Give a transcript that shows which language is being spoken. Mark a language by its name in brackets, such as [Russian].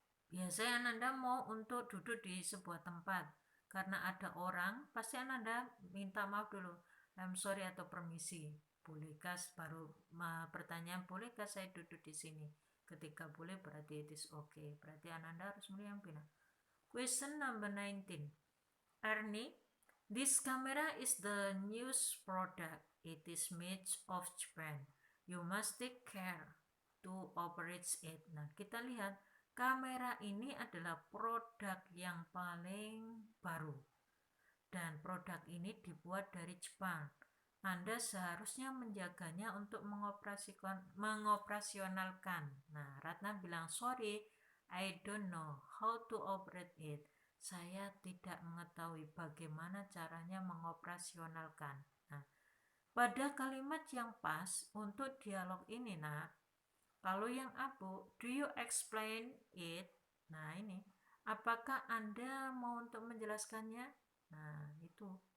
[Indonesian] Biasanya Ananda mau untuk duduk di sebuah tempat. Karena ada orang, pasti Ananda minta maaf dulu. [English] I'm sorry [Indonesian] atau permisi. Bolehkah baru pertanyaan, bolehkah saya duduk di sini? Ketika boleh berarti [English] it is okay. [Indonesian] Berarti Ananda harus milih yang benar. [English] Question number 19. Ernie, this camera is the newest product. It is made of Japan. You must take care to operate it. [Indonesian] Nah, kita lihat kamera ini adalah produk yang paling baru. Dan produk ini dibuat dari Jepang. Anda seharusnya menjaganya untuk mengoperasionalkan. Nah, Ratna bilang, [English] sorry, I don't know how to operate it. [Indonesian] Saya tidak mengetahui bagaimana caranya mengoperasionalkan. Nah, pada kalimat yang pas untuk dialog ini, nak, kalau yang abu, [English] do you explain it? [Indonesian] Nah, ini Apakah Anda mau untuk menjelaskannya? Nah, itu.